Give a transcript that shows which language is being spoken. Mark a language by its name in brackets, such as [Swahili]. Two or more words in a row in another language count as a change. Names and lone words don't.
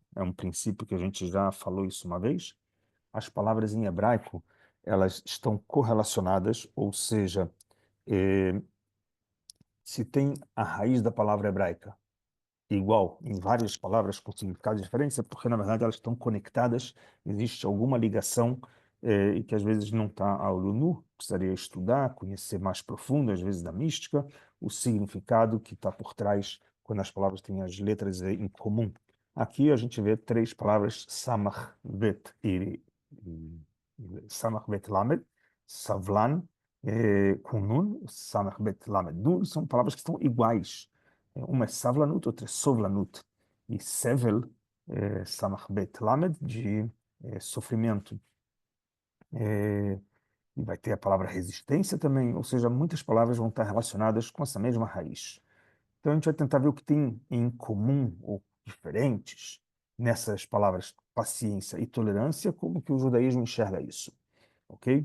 [Portuguese] é um princípio que a gente já falou isso uma vez, as palavras em hebraico, elas estão correlacionadas, ou seja, eh, se tem a raiz da palavra hebraica igual em várias palavras com significados diferentes, é porque, na verdade, elas estão conectadas, existe alguma ligação, e que às vezes não está a olho nu, precisaria estudar, conhecer mais profundo, às vezes da mística, o significado que está por trás quando as palavras têm as letras em comum. Aqui a gente vê três palavras, [Hebrew] סמך בית סמך בית למד סבלן, com נון סמך בית למד, [Portuguese] nun, são palavras que estão iguais. Uma é savlanut, outra é sovlanut. E sevel, [Hebrew] סמך בית למד, [Portuguese] de sofrimento. E vai ter a palavra resistência também, ou seja, muitas palavras vão estar relacionadas com essa mesma raiz. Então a gente vai tentar ver o que tem em comum ou diferentes nessas palavras paciência e tolerância, como que o judaísmo enxerga isso, ok?